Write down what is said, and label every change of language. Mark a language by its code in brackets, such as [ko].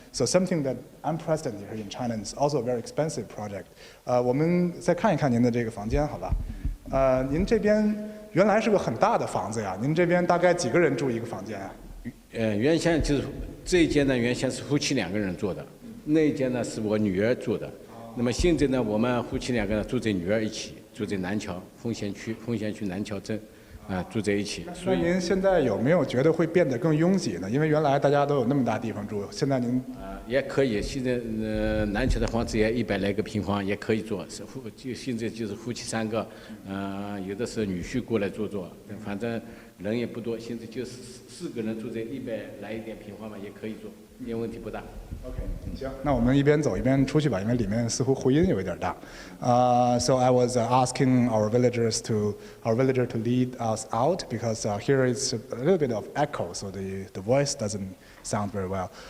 [en] So something that unprecedented here in China, and it's also a very expensive project. [zh] 我们再看一看您的这个房间，好吧？您这边原来是个很大的房子呀，您这边大概几个人住一个房间啊？原先就是这一间呢，原先是夫妻2个人住的，那一间呢是我女儿住的。那么现在呢，我们夫妻2个人住在女儿一起，住在南桥奉贤区南桥镇，住在一起。所以您现在有没有觉得会变得更拥挤呢？因为原来大家都有那么大地方住，现在您也可以。现在南桥的房子也100来个平方，也可以做。现在就是夫妻3个，有的是女婿过来住，反正人也不多。现在就4个人住在100来一点平方嘛，也可以做，一点问题不大。 OK， 行，那我们一边走一边出去吧，因为里面似乎回音有一点大。 [en] So I was asking our villager to lead us out because here it's a little bit of echo, so the voice doesn't sound very well.